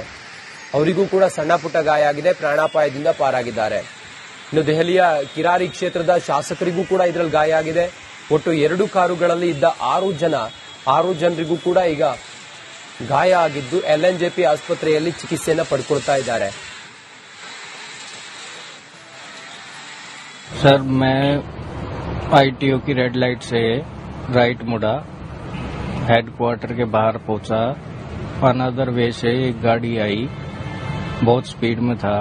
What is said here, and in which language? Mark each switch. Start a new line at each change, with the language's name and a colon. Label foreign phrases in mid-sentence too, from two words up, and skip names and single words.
Kannada: ಅವರಿಗೂ ಕೂಡ ಸಣ್ಣ ಪುಟ್ಟ ಗಾಯ ಆಗಿದೆ. ಪ್ರಾಣಾಪಾಯದಿಂದ ಪಾರಾಗಿದ್ದಾರೆ. ಇನ್ನು ದೆಹಲಿಯ ಕಿರಾರಿ ಕ್ಷೇತ್ರದ ಶಾಸಕರಿಗೂ ಕೂಡ ಇದರಲ್ಲಿ ಗಾಯ ಆಗಿದೆ. ಒಟ್ಟು 2 ಕಾರುಗಳಲ್ಲಿ ಇದ್ದ 6 ಜನರಿಗೂ ಕೂಡ ಈಗ ಗಾಯ ಆಗಿದ್ದು LNJP ಆಸ್ಪತ್ರೆಯಲ್ಲಿ ಚಿಕಿತ್ಸೆಯನ್ನು ಪಡ್ಕೊಳ್ತಾ ಇದ್ದಾರೆ.
Hindi: सर मैं ITO की
English: red light
Hindi: से राइट मुड़ा, हेडक्वार्टर के बाहर पहुंचा.
English: another way
Hindi: से एक गाड़ी आई, बहुत स्पीड में था.